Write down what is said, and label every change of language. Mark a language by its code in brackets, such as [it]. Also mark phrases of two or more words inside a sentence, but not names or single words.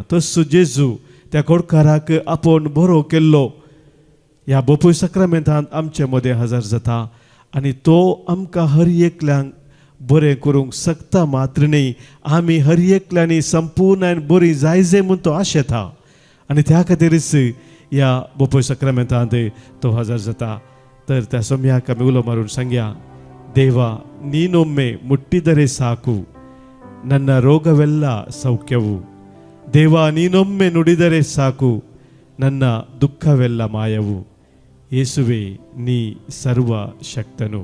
[kok] तसो जेजू त्या कोडकाराक आपूण बरो केल्लो ह्या बोपूय सक्रामेंतांत आमचे मदें हजर जाता आनी तो आमकां हर एकल्यांक बरें करूंक शकता मात्र न्ही आमी हर एकल्यांनी संपूर्ण बरी जाय जे म्हूण तो आशेता आनी त्या खातीरच ह्या बोपूय सक्रामेंतांत तो हजर जाता. तर त्या सोम्याक आमी उलो मारून सांगया देवा [kn] ನೀನೊಮ್ಮೆ ಮುಟ್ಟಿದರೆ ಸಾಕು ನನ್ನ ರೋಗವೆಲ್ಲ ಸೌಖ್ಯವು ದೇವ, ನೀನೊಮ್ಮೆ ನುಡಿದರೆ ಸಾಕು, ನನ್ನ ದುಃಖವೆಲ್ಲ ಮಾಯವು. ಯೇಸುವೆ, ನೀ ಸರ್ವ ಶಕ್ತನು.